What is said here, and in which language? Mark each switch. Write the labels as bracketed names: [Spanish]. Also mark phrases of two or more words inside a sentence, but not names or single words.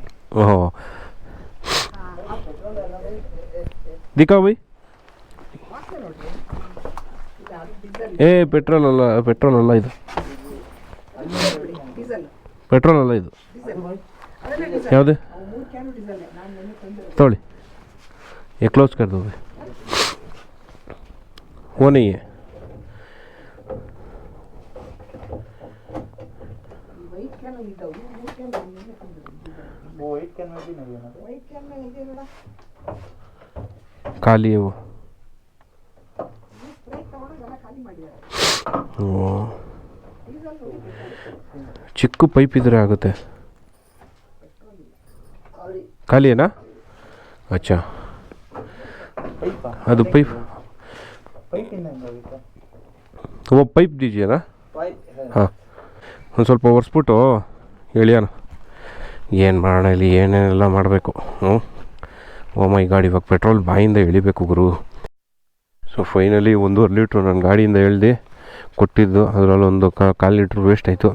[Hindi] ओहो दिखाओ भाई. [Kannada] ಪೆಟ್ರೋಲ್ ಅಲ್ಲ ಇದು, ಪೆಟ್ರೋಲ್ ಅಲ್ಲ ಇದು. ಯಾವುದು ತಗೊಳ್ಳಿ, [Hindi] ये क्लोज कर दो, वो नहीं है. खाली है वो. [Kannada] ಚಿಕ್ಕ ಪೈಪ್ ಇದ್ರೆ ಆಗುತ್ತೆ. ಖಾಲಿ ಏನಾ? ಅಚ್ಚಾ, ಅದು ಪೈಪ್ [Hindi] वो ಪೈಪ್ दीजिए ना. [Kannada] ಹಾಂ, ಒಂದು ಸ್ವಲ್ಪ ಒರೆಸ್ಬಿಟ್ಟು ಎಳಿಯೋಣ. ಏನು ಮಾಡೋಣ ಇಲ್ಲಿ, ಏನೇನೆಲ್ಲ ಮಾಡಬೇಕು. [English] oh my [Kannada] ಗಾಡಿ, ಇವಾಗ ಪೆಟ್ರೋಲ್ ಬಾಯಿಂದ ಎಳಿಬೇಕು ಗುರು. [English] so finally [Kannada] 1.5 ಲೀಟ್ರು ನನ್ನ ಗಾಡಿಯಿಂದ ಎಳ್ದು ಕೊಟ್ಟಿದ್ದು, ಅದರಲ್ಲಿ ಒಂದು 1/4 ಲೀಟ್ರ್ ವೇಸ್ಟ್ ಆಯಿತು.